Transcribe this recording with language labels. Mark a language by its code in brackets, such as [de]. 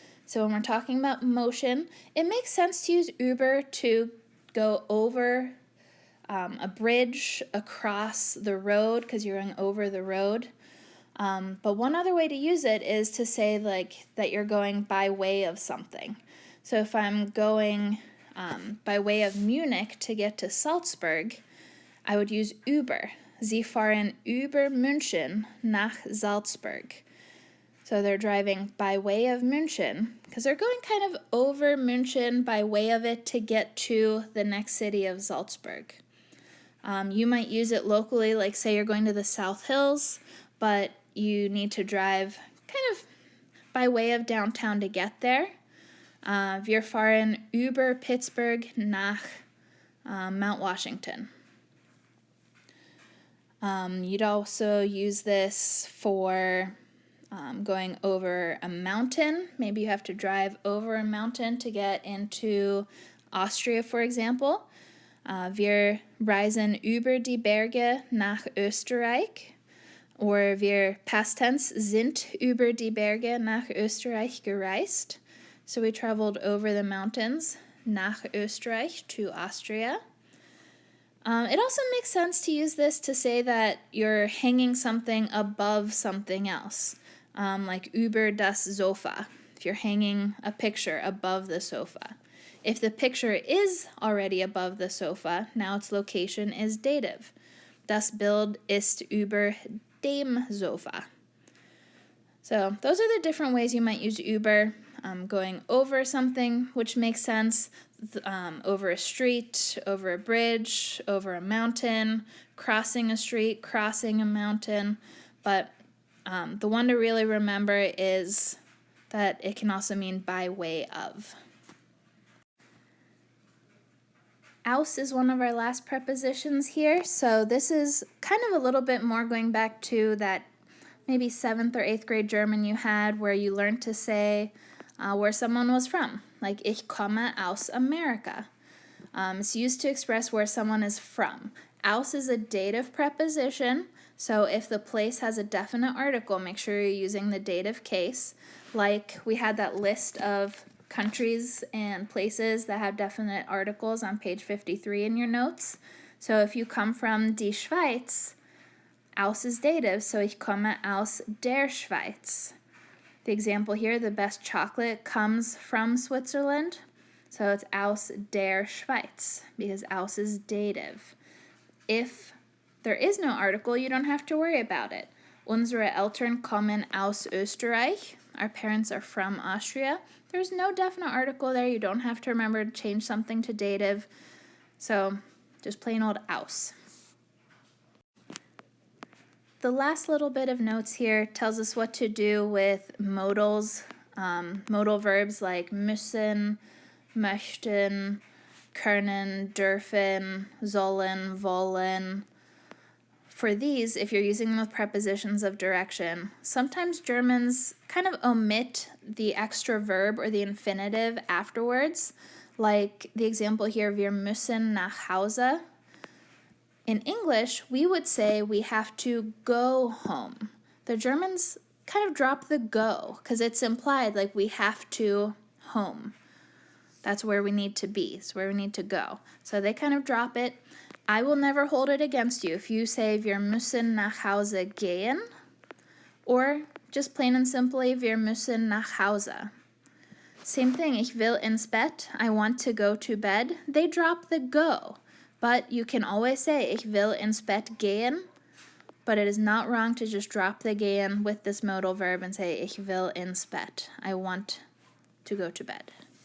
[en] So when we're talking about motion, it makes sense to use über to go over a bridge, across the road, because you're going over the road. But one other way to use it is to say like that you're going by way of something. So if I'm going by way of Munich to get to Salzburg, I would use über. [de] Sie fahren über München nach Salzburg. [en] So they're driving by way of München because they're going kind of over München by way of it to get to the next city of Salzburg. You might use it locally, like say you're going to the South Hills, but you need to drive kind of by way of downtown to get there. [de] Wir fahren über Pittsburgh nach Mount Washington. [en] You'd also use this for going over a mountain. Maybe you have to drive over a mountain to get into Austria, for example. [de] Wir reisen über die Berge nach Österreich. Or wir [en] past tense [de] sind über die Berge nach Österreich gereist. [en] So we traveled over the mountains nach Österreich to Austria. It also makes sense to use this to say that you're hanging something above something else, like über das Sofa, if you're hanging a picture above the sofa. If the picture is already above the sofa, now its location is dative. [de] Das Bild ist über dem Sofa. [en] So those are the different ways you might use über. Going over something, which makes sense, over a street, over a bridge, over a mountain, crossing a street, crossing a mountain. But the one to really remember is that it can also mean by way of. Aus is one of our last prepositions here, so this is kind of a little bit more going back to that maybe 7th or 8th grade German you had where you learned to say where someone was from, like [de] ich komme aus Amerika. [en] It's used to express where someone is from. Aus is a dative preposition, so if the place has a definite article, make sure you're using the dative case, like we had that list of countries and places that have definite articles on page 53 in your notes. So if you come from die Schweiz, aus is dative, so [de] ich komme aus der Schweiz. [en] The example here, the best chocolate comes from Switzerland, so it's aus der Schweiz, because aus is dative. If there is no article, you don't have to worry about it. [de] Unsere Eltern kommen aus Österreich. [en] Our parents are from Austria. There's no definite article there. You don't have to remember to change something to dative. So just plain old aus. The last little bit of notes here tells us what to do with modals, modal verbs like müssen, möchten, können, dürfen, sollen, wollen. For these, if you're using them with prepositions of direction, sometimes Germans kind of omit the extra verb or the infinitive afterwards, like the example here, [de] wir müssen nach Hause. [en] In English, we would say we have to go home. The Germans kind of drop the go because it's implied like we have to home. That's where we need to be. It's where we need to go. So they kind of drop it. I will never hold it against you if you say [de] wir müssen nach Hause gehen, [en] or just plain and simply [de] wir müssen nach Hause. [en] Same thing, [de] ich will ins Bett, [en] I want to go to bed. They drop the go, but you can always say [de] ich will ins Bett gehen, [en] but it is not wrong to just drop the gehen with this modal verb and say [de] ich will ins Bett, [en] I want to go to bed.